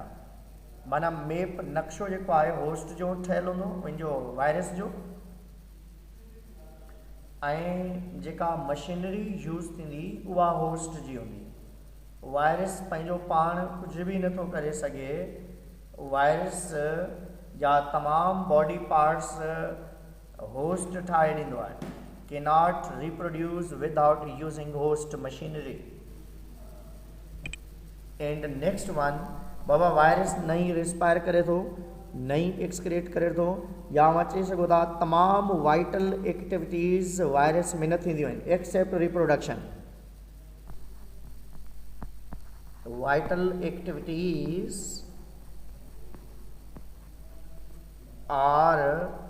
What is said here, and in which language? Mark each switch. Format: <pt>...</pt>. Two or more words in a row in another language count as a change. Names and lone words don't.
<sd>माना मेप नक्शो जेको आहे होस्ट जो ठहियलु हूंदो पंहिंजो वायरस जो, ऐं जेका मशीनरी यूज़ थींदी उहा होस्ट जी हूंदी। वायरस पंहिंजो पाण कुझु बि नथो करे सघे। वायरस जा तमामु</sd> <en>body parts</en> <sd>होस्ट ठाहे ॾींदो आहे।</sd> <en>cannot reproduce without using host machinery। and next one,</en> <sd>बाबा वायरस नई रिस्पायर करे थो, नई एक्सक्रिएट करे थो, या मां चई सघो था तमामु</sd> <en>vital activities</en> <sd>वायरस में न थींदियूं आहिनि</sd> <en>except reproduction. vital activities are</en>